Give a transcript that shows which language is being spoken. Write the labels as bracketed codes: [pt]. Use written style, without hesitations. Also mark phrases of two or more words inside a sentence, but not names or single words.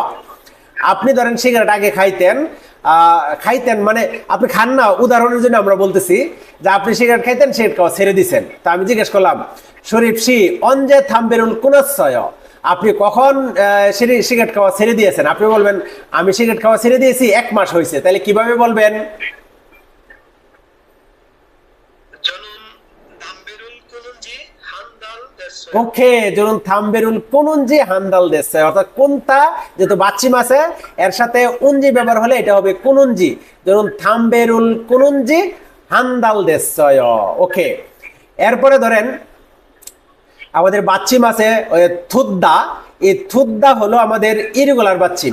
[bn] আপনি ধরেন সিগারেট আগে খাইতেন, খাইতেন মানে আপনি খান না, উদাহরণের জন্য আমরা বলতেছি যে আপনি সিগারেট খাইতেন, সিগারেট খাওয়া ছেড়ে দিছেন। তা আমি জিজ্ঞেস করলাম শরীফ সি [ko] 언제 담배를 끊었어요, [bn] আপনি কখন সিগারেট খাওয়া ছেড়ে দিয়েছেন? আপনি বলবেন আমি সিগারেট খাওয়া ছেড়ে দিয়েছি 1 মাস হয়েছে, তাহলে কিভাবে বলবেন? [ko] 저는 담배를 끊은 지 한 달 됐어요. [bn] ওকে, [ko] 저는 담배를 끊은 지 한 달 됐어요, [bn] অর্থাৎ কোনটা যেহেতু বাচ্চি মাসে এর সাথে উনজি ব্যবহার হলে এটা হবে কুনুনজি, [ko] 저는 담배를 끊은 지 한 달 됐어요. [bn] ওকে, এরপরে ধরেন আমাদের বাচ্চি মাসে থুদ্দা, এই থুদ্দা হলো আমাদের ইরেগুলার বাচ্চিম।